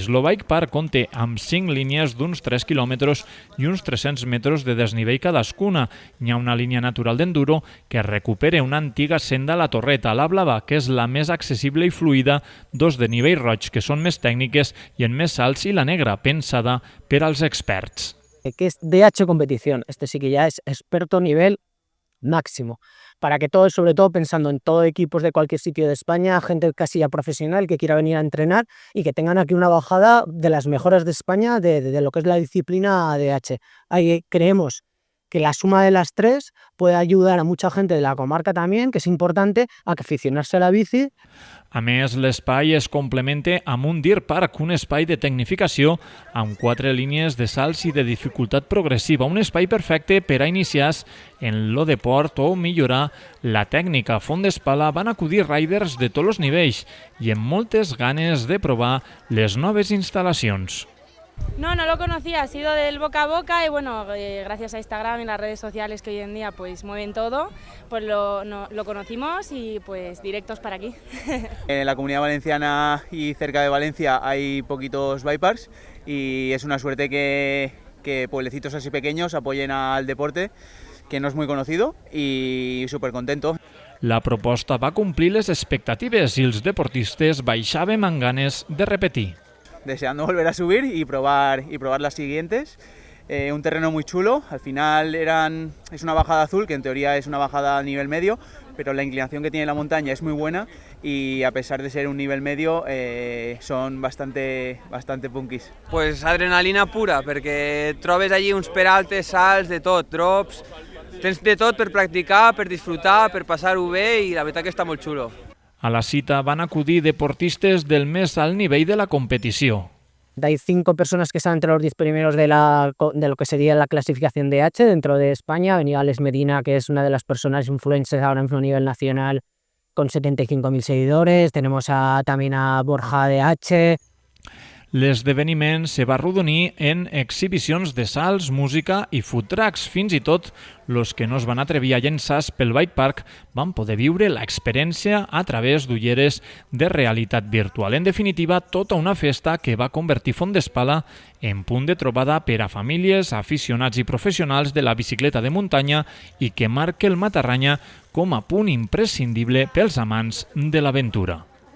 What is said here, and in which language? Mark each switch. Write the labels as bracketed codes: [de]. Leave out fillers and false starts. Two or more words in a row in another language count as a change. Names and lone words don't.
[ca] El Bike Park compta amb 5 línies d'uns 3 quilòmetres i uns 300 metres de desnivell cadascuna. Hi ha una línia natural d'enduro que recupera una antiga senda a la Torreta, la Blava, que és la més accessible i fluida, dos de nivell roig, que són més tècniques, i en més salts, i la negra, pensada per als experts. [es] Que es DH competición, este sí que ya es experto nivel máximo, para que todos, sobre todo pensando en todo equipos de cualquier sitio de España, gente casi ya profesional que quiera venir a entrenar y que tengan aquí una bajada de las mejores de España de lo que es la disciplina DH. Ahí creemos que la suma de las tres puede ayudar a mucha gente de la comarca también, que es importante, a que aficionarse a la bici. [ca] A més, l'espai es complementa amb un Deer Park, un espai de tecnificació amb 4 línies de salts i de dificultat progressiva, un espai perfecte per a iniciar en lo deport o millorar la tècnica. A Font d'Espala van acudir riders de tots els nivells i amb moltes ganes de provar les noves instal·lacions. [es] No lo conocía, ha sido del boca a boca y bueno, gracias a Instagram y las redes sociales que hoy en día pues mueven todo, pues lo conocimos y pues directos para aquí. En la Comunidad Valenciana y cerca de Valencia hay poquitos [en] bike parks [es] y es una suerte que pueblecitos así pequeños apoyen al deporte, que no es muy conocido, y súper contento. [ca] La proposta va complir les expectatives i els deportistes baixaven amb ganes de repetir. [es] Deseando volver a subir y probar las siguientes. Un terreno muy chulo, al final es una bajada azul, que en teoría es una bajada a nivel medio, pero la inclinación que tiene la montaña es muy buena y a pesar de ser un nivel medio son bastante punkis. Pues adrenalina pura, [ca] perquè trobes allí uns peraltes, salts, de tot, drops, tens de tot per practicar, per disfrutar, per passar-ho bé i la veritat que està molt xulo. A la cita van acudir deportistes del més alt nivell de la competició. [es] Hay 5 personas que están entre los 10 primeros de lo que sería la clasificación DH dentro de España. Ha venido Alex Medina, que es una de las personas influencers ahora mismo a nivel nacional, con 75.000 seguidores. Tenemos también a Borja DH. [ca] L'esdeveniment se va arrodonir en exhibicions de salts, música i [en] food trucks. [ca] Fins i tot els que no es van atrevir a llençar pel Bike Park van poder viure l'experiència a través d'ulleres de realitat virtual. En definitiva, tota una festa que va convertir Font d'Espala en punt de trobada per a famílies, aficionats i professionals de la bicicleta de muntanya i que marca el Matarranya com a punt imprescindible pels amants de l'aventura.